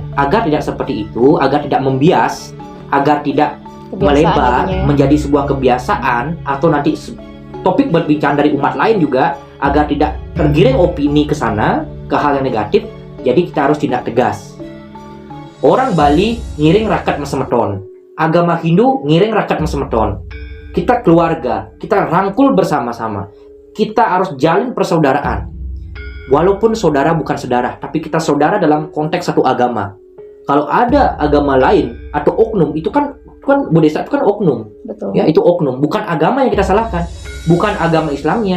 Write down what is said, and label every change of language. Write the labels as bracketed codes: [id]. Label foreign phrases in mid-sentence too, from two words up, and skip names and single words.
[id] Agar tidak seperti itu, agar tidak membias, agar tidak melebar menjadi sebuah kebiasaan atau nanti topik berbincang dari umat lain juga, agar tidak tergiring opini ke sana, ke hal yang negatif. Jadi kita harus tindak tegas. [ban] Orang Bali ngiring rakat mesemeton, [id] agama Hindu [ban] ngiring rakat mesemeton. [id] Kita keluarga, kita rangkul bersama-sama. Kita harus jalin persaudaraan. Walaupun saudara bukan saudara, tapi kita saudara dalam konteks satu agama. Kalau ada agama lain atau oknum, itu kan Buddhisa itu kan oknum. Betul. Ya, itu oknum, bukan agama yang kita salahkan, bukan agama Islamnya.